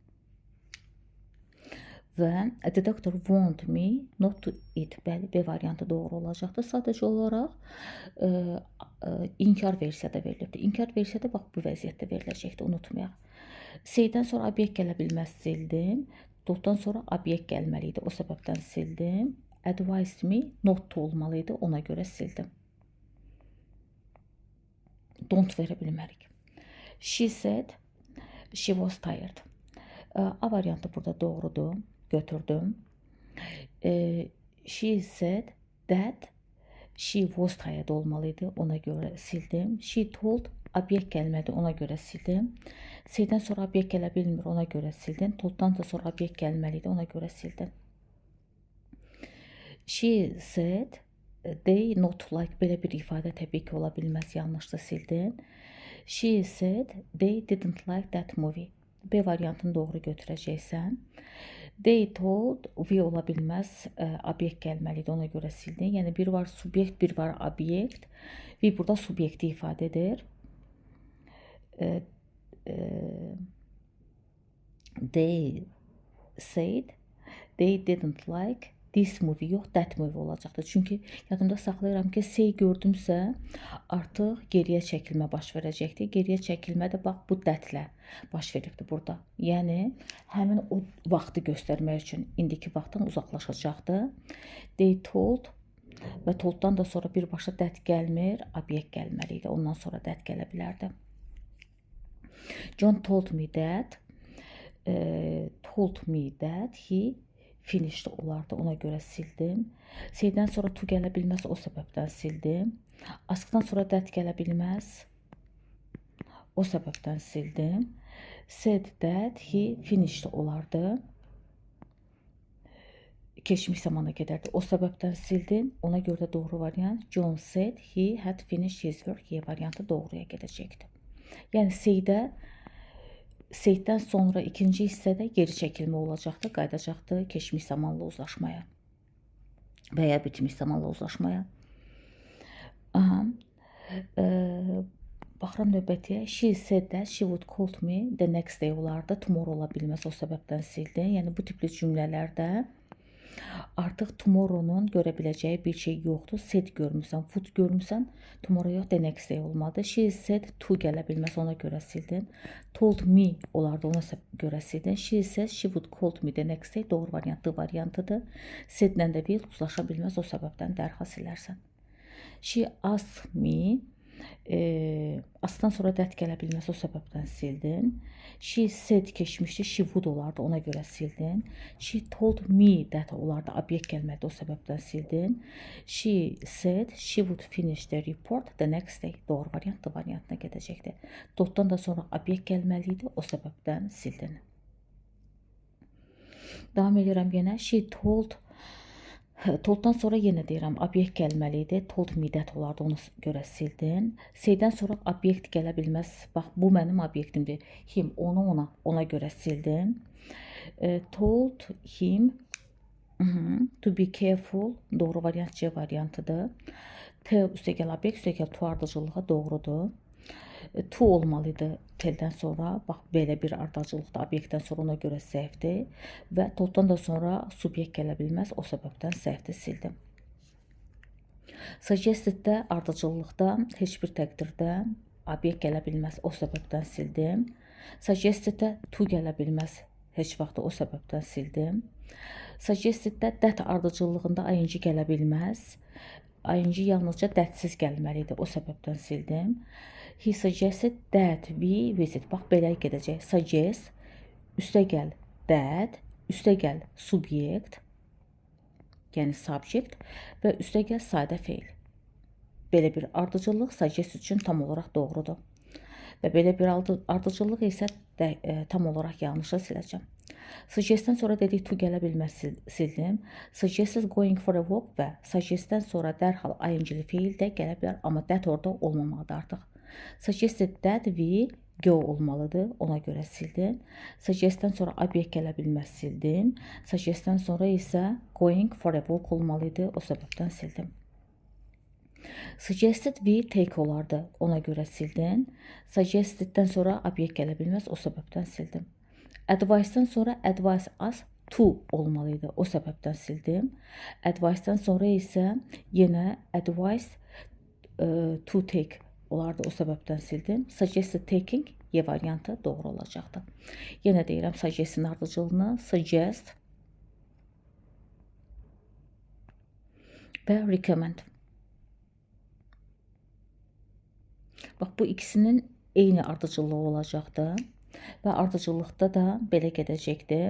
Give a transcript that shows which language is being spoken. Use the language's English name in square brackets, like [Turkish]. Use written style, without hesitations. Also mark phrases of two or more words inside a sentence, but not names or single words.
[English] Və the doctor want me not to eat. [Azerbaijani] Bəli, B variantı doğru olacaqdır. Sadəcə olaraq inkar versiyada verilibdir. İnkar versiyada bax bu vəziyyətdə veriləcəkdir. Unutmayaq. C-dən sonra obyekt gələ bilməz sildim. Tolddan sonra obyekt gəlməli idi. O səbəbdən sildim. [English] Advised me not to olmalıydı. [Azerbaijani] Ona görə sildim. Don't verə bilmərik. [English] She said she was tired. [Azerbaijani] A variantı burada doğrudur. Götürdüm. [English] She said that she was tired olmalıydı. [Azerbaijani] Ona görə sildim. [English] She told [Azerbaijani] obyekt gəlmədi. Ona görə sildim. C-dən sonra obyekt gələ bilmir. Ona görə sildim. Tolddan da sonra obyekt gəlməliydi. Ona görə sildim. [English] She said they not like, [Azerbaijani] belə bir ifadə təbii ki ola bilməz, yanlışda sildim. [English] She said they didn't like that movie. [Azerbaijani] B variantını doğru götürəcəksən. [English] They told we [Azerbaijani] ola bilməz, obyekt gəlməlidir, ona görə sildim. Yəni bir var subyekt, bir var obyekt. We burada subyekti ifadə edir. [English] They said they didn't like this movie, yox that movie olacaqdır. [Azerbaijani] Çünki yadımda saxlayıram ki say gördümsə artıq geriyə çəkilmə baş verəcəkdir. Geriyə çəkilmə də bax bu that-lə baş veribdir burada. Yəni həmin o vaxtı göstərmək üçün indiki vaxtdan uzaqlaşacaqdır. [English] They told [Azerbaijani] və tolddan da sonra birbaşa that gəlmir, obyekt gəlməli idi. Ondan sonra that gələ bilərdi. [English] John told me that he finished olardı. [Azerbaijani] Ona görə sildim. C-dən sonra to gələ bilməz, o səbəbdən sildim. Askdan sonra that gələ bilməz. O səbəbdən sildim. [English] Said that he finished olardı. [Azerbaijani] Keçmiş zamana gedərdi. O səbəbdən sildim. Ona görə də doğru variant [English] John said he had finished his work. [Azerbaijani] Y variantı doğruya gedəcəkdir. Yəni Seyddən sonra ikinci hissədə geri çəkilmə olacaqdır, qayıdacaqdır keçmiş zamanla uzlaşmaya və ya bitmiş zamanla uzlaşmaya. Aha. Baxıram növbətiyə. [English] She said that she would call me the next day olardı. [Azerbaijani] Tomorrow ola bilməz, o səbəbdən sildim. Yəni bu tipli cümlələrdə artıq tomorrow-nun görə biləcəyi bir şey yoxdur. Said görmüsən, would görmüsən, tomorrow yox, [English] the next day olmadı. She said to [Azerbaijani] gələ bilməz, ona görə sildim. [English] Told me [Azerbaijani] olardı, ona görə sildim. [English] She said she would call me the next day, [Azerbaijani] doğru variantıdır. Said-lə də will uzlaşa bilməz, o səbəbdən dərhal silərsən. [English] She asked me, [Azerbaijani] asdan sonra that gələ bilməz, o səbəbdən sildin. [English] She said [Azerbaijani] keçmişdi, [English] she would [Azerbaijani] olardı, ona görə sildin. [English] She told me that [Azerbaijani] olardı, obyekt gəlmədi, o səbəbdən sildin. [English] She said she would finish the report the next day, [Azerbaijani] doğru variantına gedəcəkdir. Toddan da sonra obyekt gəlməli idi, o səbəbdən sildin. Davam edirəm yenə. She tolddan sonra yenə deyirəm, obyekt gəlməli idi. [English] Told me that [Azerbaijani] olardı, ona görə sildin. Saydən sonra obyekt gələ bilməz. Bax, bu mənim obyektimdir. Him, ona görə sildim. [English] Told him to be careful, [Azerbaijani] doğru variant C variantıdır. T üstəgəl obyekt, üstəgəl to ardıcıllığa doğrudur. To olmalıydı teldən sonra. Bax, belə bir ardıcıllıqda obyektdən sonra ona görə səhvdir. Və tolddan da sonra subyekt gələ bilməz. O səbəbdən səhvdir, sildim. Suggested-də ardıcıllıqda heç bir təqdirdə obyekt gələ bilməz. O səbəbdən sildim. Suggested-də to gələ bilməz. Heç vaxt o səbəbdən sildim. Suggested-də that ardıcıllığında ing gələ bilməz. ing yalnızca thatsiz gəlməlidir. O səbəbdən sildim. [English] He suggested that we visit. [Azerbaijani] Bax, belə gedəcək. Suggest, üstəgəl that, üstəgəl subyekt, yəni subject və üstəgəl sadə feil. Belə bir ardıcıllıq suggest üçün tam olaraq doğrudur. Və belə bir ardıcıllıq isə tam olaraq yanlışı siləcəm. Suggestdən sonra dedik to gələ bilməz, sildim. [English] Suggested going for a walk [Azerbaijani] və suggestdən sonra dərhal ing-li feil də gələ bilər, amma that orada olmamalıdır artıq. [English] Suggested that we go [Azerbaijani] olmalıdır, ona görə sildim. Suggestdən sonra obyekt gələ bilməz, sildim. Suggestdən sonra isə [English] going for a walk [Azerbaijani] olmalıydı, o səbəbdən sildim. [English] Suggested we take [Azerbaijani] olardı, ona görə sildim. Suggesteddən sonra obyekt gələ bilməz, o səbəbdən sildim. Advice'dan sonra [English] advise us to [Azerbaijani] olmalıydı, o səbəbdən sildim. Advice'dan sonra isə yenə [English] advice to take [Azerbaijani] olardı, o səbəbdən sildim. [English] Suggested taking [Azerbaijani] Y variantı doğru olacaqdır. Yenə deyirəm suggest-in ardıcıllığını suggest və recommend. Bax, bu ikisinin eyni ardıcıllığı olacaqdır və ardıcıllıqda da belə gedəcəkdir.